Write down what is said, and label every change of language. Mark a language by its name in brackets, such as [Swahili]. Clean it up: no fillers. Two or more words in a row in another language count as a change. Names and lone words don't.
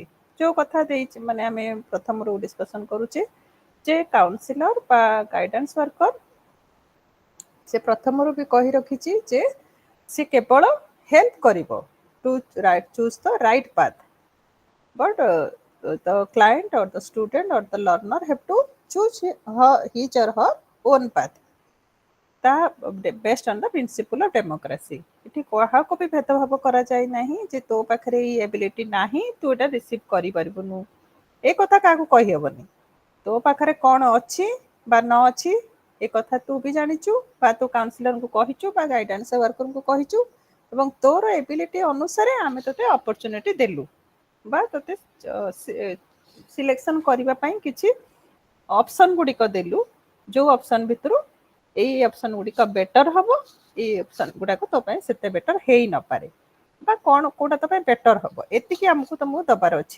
[Odia] ଯେଉଁ କଥା ଦେଇଛି ମାନେ ଆମେ ପ୍ରଥମରୁ ଡିସ୍କସନ୍ କରୁଛେ ଯେ କାଉନସିଲର ବା [English] guidance worker [Odia] ସେ ପ୍ରଥମରୁ ବି କହି ରଖିଛି ଯେ ସେ କେବଳ ହେଲ୍ପ କରିବ [English] to choose the right path but the client or the student or the learner have to choose his or her own path ତା based on the principle of democracy. [Odia] ଏଠି କାହାକୁ ବି ଭେଦଭାବ କରାଯାଇ ନାହିଁ ଯେ ତୋ ପାଖରେ ଏଇ ଏବିଲିଟି ନାହିଁ ତୁ ଏଇଟା ରିସିଭ୍ କରିପାରିବୁନୁ, ଏ କଥା କାହାକୁ କହିହେବନି। ତୋ ପାଖରେ କ'ଣ ଅଛି ବା ନ ଅଛି ଏ କଥା ତୁ ବି ଜାଣିଛୁ ବା ତୁ କାଉନସିଲରଙ୍କୁ କହିଛୁ ବା [English] guidance worker-ଙ୍କୁ [Odia] କହିଛୁ ଏବଂ ତୋର ଏବିଲିଟି ଅନୁସାରେ ଆମେ ତୋତେ ଅପରଚ୍ୟୁନିଟି ଦେଲୁ ବା ତୋତେ ସିଲେକ୍ସନ୍ କରିବା ପାଇଁ କିଛି ଅପସନ୍ ଗୁଡ଼ିକ ଦେଲୁ, ଯେଉଁ ଅପସନ୍ ଭିତରୁ ଏଇ ଅପସନ୍ ଗୁଡ଼ିକ ବେଟର୍ ହେବ, ଏଇ ଅପସନ୍ ଗୁଡ଼ାକ ତୋ ପାଇଁ ସେତେ ବେଟର୍ ହେଇନପାରେ ବା କ'ଣ କେଉଁଟା ତୋ ପାଇଁ ବେଟର୍ ହେବ ଏତିକି ଆମକୁ ତୁମକୁ ଦେବାର ଅଛି।